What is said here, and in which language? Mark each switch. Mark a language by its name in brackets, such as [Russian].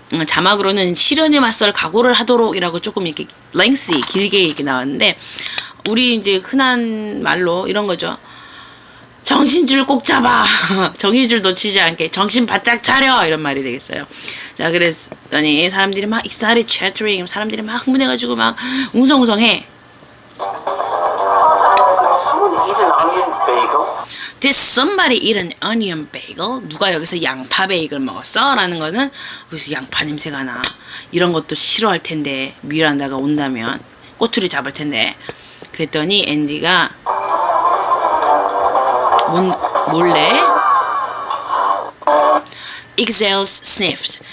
[Korean] 자막으로는 시련에 맞설 각오를 하도록 이라고 조금 이렇게 lengthy 길게 이렇게 나왔는데 우리 이제 흔한 말로 이런 거죠. 정신줄 꼭 잡아. 정신줄 놓치지 않게 정신 바짝 차려 이런 말이 되겠어요. 자 그랬더니 사람들이 막 [English] excited chattering [Korean] 사람들이 막 흥분해가지고 막 웅성웅성해. [English] Did someone eat an onion bagel? Did somebody eat an onion bagel? [Korean] 누가 여기서 양파 베이글 먹었어? 라는 거는 여기서 양파 냄새가 나. 이런 것도 싫어할 텐데 미란다가 온다면 꼬투리 잡을 텐데. 그랬더니 앤디가 몰래 [English] exhales, sniffs.